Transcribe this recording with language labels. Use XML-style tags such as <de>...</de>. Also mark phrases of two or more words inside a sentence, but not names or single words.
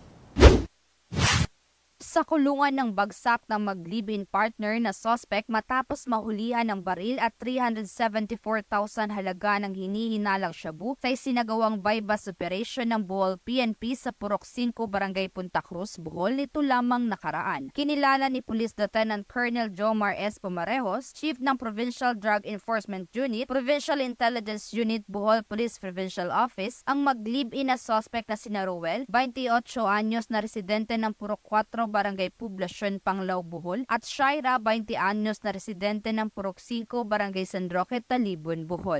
<tl>Sa kulungan ng bagsak ng mag-</tl> <en>live-in partner</en> <tl>na suspect matapos mahulihan ng baril at 374,000 halaga ng hinihinalang shabu sa isinagawang</tl> <en>bypass operation</en> <tl>ng Bohol PNP sa Purok 5, Barangay Punta Cruz, Bohol nito lamang nakaraan. Kinilala ni Police Lieutenant Colonel Jomar S. Pumarejos, Chief ng Provincial Drug Enforcement Unit, Provincial Intelligence Unit, Bohol Police Provincial Office, ang mag-live-in na suspect na sina Roel, 28 anyos na residente ng Purok 4, Barangay Poblasyon, Panglao, Bohol at Shaira, 20 anyos na residente ng Purok 5, Barangay San Roque, Talibon, Bohol.</tl>